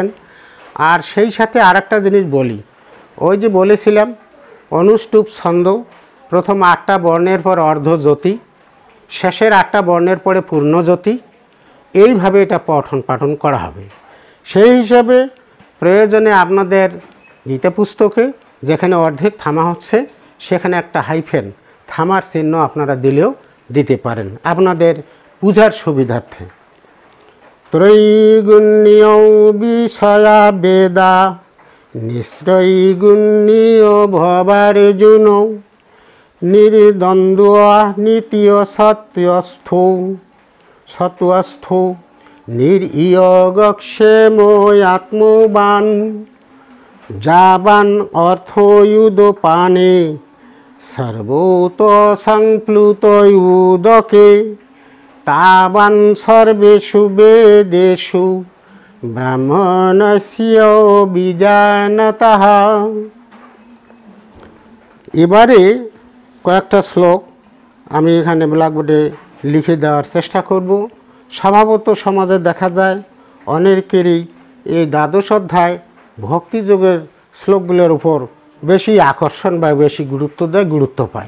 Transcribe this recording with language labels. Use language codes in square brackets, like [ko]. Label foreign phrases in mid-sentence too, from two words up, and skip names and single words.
[bn] আর সেই সাথে আরেকটা জিনিস বলি, ওই যে বলেছিলাম অনুষ্টুপ ছন্দ, প্রথম 8টা বর্ণের পর অর্ধজ্যোতি, শেষের 8টা বর্ণের পরে পূর্ণজ্যোতি, এইভাবে এটা পঠন পাঠন করা হবে। সেই হিসাবে প্রয়োজনে আপনাদের গীতা পুস্তকে যেখানে অর্ধেক থামা হচ্ছে সেখানে একটা হাইফেন থামার চিহ্ন আপনারা দিলেও দিতে পারেন আপনাদের বুঝার সুবিধার্থে। [sa] ত্রৈগুণ্যীয় বিষয়া বেদা নিশ্রৈগুণ্যীয় ভবার্জুন নির্দ্বন্দ্ব নীতীয় সত্ত্বস্থ নির্ইয়গক্ষেময় আত্মবান জাবান অর্থয়ুদপানে সর্বত সংপ্লুত উদকে তাবান সর্বেষু বেদেষু ব্রাহ্মণস্য বীজানতঃ। [bn] এবারে কয়েকটা শ্লোক আমি এখানে ব্ল্যাকবোর্ডে লিখে দেওয়ার চেষ্টা করব। স্বভাবত সমাজে দেখা যায় অনেকেরই এই দ্বাদশ অধ্যায় ভক্তিযোগের শ্লোকগুলোর উপর বেশি আকর্ষণ বা বেশি গুরুত্ব পায়।